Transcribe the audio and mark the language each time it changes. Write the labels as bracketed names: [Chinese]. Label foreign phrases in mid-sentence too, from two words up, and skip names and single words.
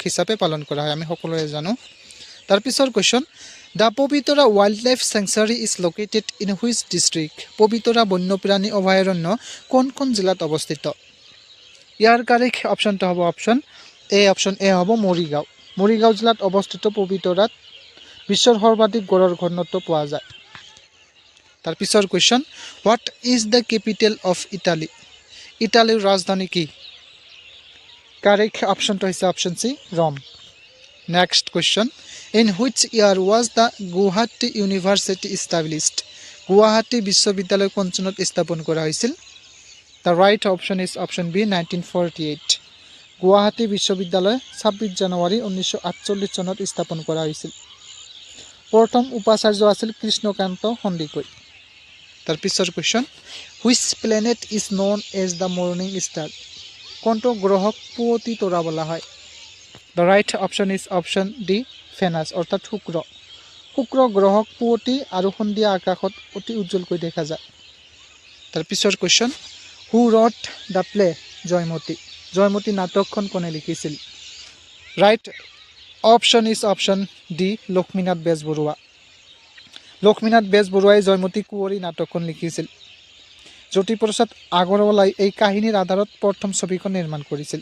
[Assamese] হিচাপে পালন কৰা হয় আমি সকলোৱে জানো তাৰ পিছৰ কোৱেশ্চন [English] The Pabitra Wildlife Sanctuary is located in which district [Assamese] পবিতৰা বন্যপ্ৰাণী অভয়াৰণ্য কোন জিলাত অৱস্থিত ইয়াৰ [English] correct option [Assamese] হ'ব [English] option A [Assamese] হ'ব মৰিগাঁও জিলাত অৱস্থিত পবিতৰাত বিশ্বৰ সৰ্বাধিক গড়ৰ ঘনত্ব পোৱা যায় তাৰ পিছৰ কোৱেশ্চন [English] What is the capital of Italy [Assamese] ইটালীৰ ৰাজধানী কি [English] correct option [Assamese] হৈছে [English] option C [Assamese] ৰোম [English] next question In which year was the Guwahati University established [Assamese] গুৱাহাটী বিশ্ববিদ্যালয় কোন চনত স্থাপন কৰা হৈছিল The [English] right option is option B [Assamese] 1948 গুৱাহাটী বিশ্ববিদ্যালয় 26 জানুৱাৰী 1948 চনত স্থাপন কৰা হৈছিল প্ৰথম উপাচাৰ্য আছিল কৃষ্ণকান্ত সন্দিকৈ তাৰ পিছৰ কোৱেশ্চন [English] Which planet is known as the morning star [Assamese] কোনটো গ্ৰহক পুৱতি তৰা বোলা হয় [English] The right option is option D Venus [Assamese] অৰ্থাৎ শুক্ৰ গ্ৰহক পুৱতি আৰু সন্ধিয়া আকাশত অতি উজ্জ্বলকৈ দেখা যায় তাৰ পিছৰ কোৱেশ্চন [English] Who wrote the play [Assamese] জয়মতী নাটকখন কোনে লিখিছিল [English] Right option is option D [Assamese] লক্ষ্মীনাথ বেজবৰুৱা। লক্ষ্মীনাথ বেজবৰুৱাই জয়মতী কুঁৱৰী নাটকখন লিখিছিল। জ্যোতিপ্ৰসাদ আগৰৱালাই এই কাহিনীৰ আধাৰত প্ৰথম ছবিখন নিৰ্মাণ কৰিছিল।